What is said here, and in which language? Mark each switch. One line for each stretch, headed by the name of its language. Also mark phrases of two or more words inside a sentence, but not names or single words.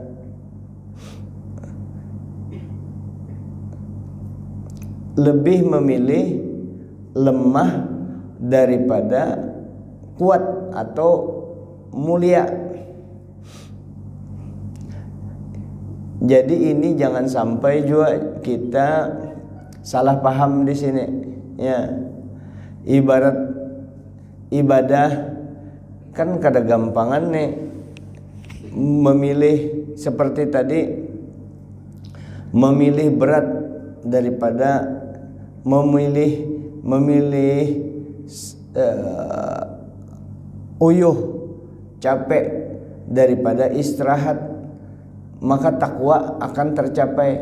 Indonesian: Lebih memilih lemah daripada kuat atau mulia. Jadi ini jangan sampai juga kita salah paham di sini, ya.
Banjar: Ibarat ibadah kan kada gampangan nih memilih seperti tadi, memilih berat daripada memilih uyuh capek daripada istirahat, maka takwa akan tercapai.